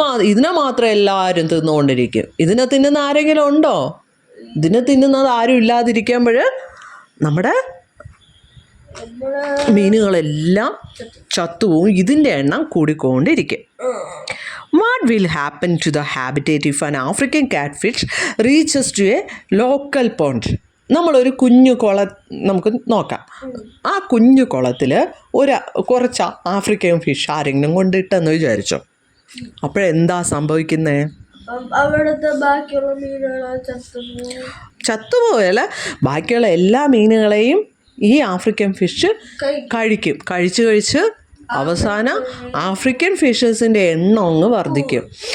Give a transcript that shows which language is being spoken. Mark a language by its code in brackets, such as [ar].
[ml] ഇതിനെ മാത്രം എല്ലാവരും തിന്നുകൊണ്ടിരിക്കും. ഇതിനെ തിന്നുന്ന ആരെങ്കിലും ഉണ്ടോ? ഇതിനെ തിന്നുന്നത് ആരും ഇല്ലാതിരിക്കുമ്പോൾ നമ്മുടെ മീനുകളെല്ലാം ചത്തുപോകും, ഇതിൻ്റെ എണ്ണം കൂടിക്കൊണ്ടിരിക്കും. [en] What will happen to the habitat if an African catfish reaches to a local pond? [ml] നമ്മളൊരു കുഞ്ഞു നമുക്ക് നോക്കാം. ആ കുഞ്ഞു കുളത്തിൽ കുറച്ച് ആഫ്രിക്കൻ ഫിഷ് ആരെങ്കിലും കൊണ്ടിട്ടെന്ന് വിചാരിച്ചോ, അപ്പോഴെന്താ സംഭവിക്കുന്നത്? അവിടുത്തെ ബാക്കിയുള്ള മീനുകൾ ചത്തുപോയല്ല, ബാക്കിയുള്ള എല്ലാ മീനുകളെയും ഈ ആഫ്രിക്കൻ ഫിഷ് കഴിച്ച് അവസാനം ആഫ്രിക്കൻ ഫിഷസിൻ്റെ എണ്ണം അങ്ങ് വർദ്ധിക്കും.